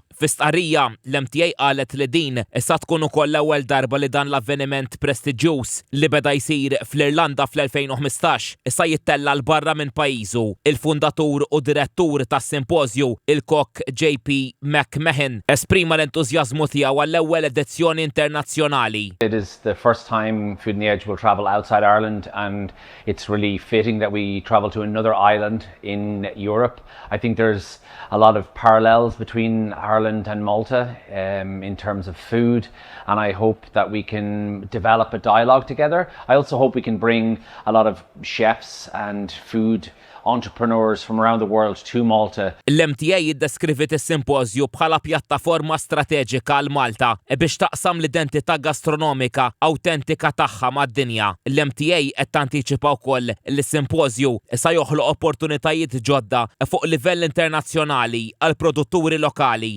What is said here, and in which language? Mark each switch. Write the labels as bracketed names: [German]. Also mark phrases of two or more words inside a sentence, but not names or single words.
[Maltese] Fi stqarrija l-MTA qalet li din issa tkun ukoll l-ewwel darba li dan l-avveniment prestiġjuż li beda jsir fl-Irlanda fl-2015 issa jittella l barra minn pajjiżu. Il-fundatur u direttur tas-simpożju il-kok JP McMahon esprima l-entużjażmu tiegħu għall-ewwel edizzjoni internazzjonali. [English] It is the first time Food on the Edge will travel outside Ireland, and it's really fitting that we travel to another island in Europe. I think there's a lot of parallels between Ireland and Malta in terms of food, and I hope that we can develop a dialogue together. I also hope we can bring a lot of chefs and food entrepreneurs from around the world to Malta. [Maltese] L-MTA jiddeskrivit is-simpożju bħala pjattaforma strateġika għal Malta biex taqsam l-identità gastronomika awtentika tagħha mad-dinja. L-MTA qed tantiċipa wkoll li s-simpożju sa joħloq opportunitajiet ġodda fuq livell internazzjonali għal produtturi lokali.